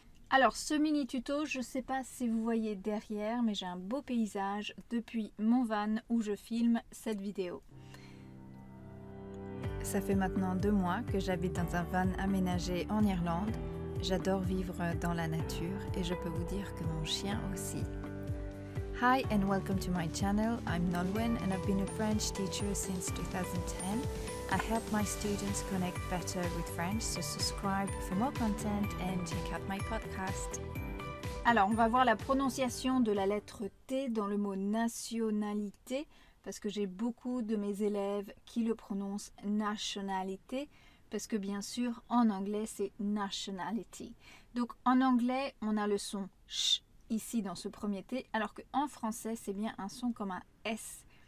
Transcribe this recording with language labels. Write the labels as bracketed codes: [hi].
[fr] Alors ce mini tuto, je ne sais pas si vous voyez derrière, mais j'ai un beau paysage depuis mon van où je filme cette vidéo. Ça fait maintenant 2 mois que j'habite dans un van aménagé en Irlande. J'adore vivre dans la nature et je peux vous dire que mon chien aussi. [en] Hi and welcome to my channel. I'm Nolwenn and I've been a French teacher since 2010. I help my students connect better with French, so subscribe for more content and check out my podcast. [fr] Alors, on va voir la prononciation de la lettre T dans le mot nationalité parce que j'ai beaucoup de mes élèves qui le prononcent nationalité. Parce que bien sûr, en anglais, c'est nationality. Donc en anglais, on a le son ch ici dans ce premier T, alors qu'en français, c'est bien un son comme un S.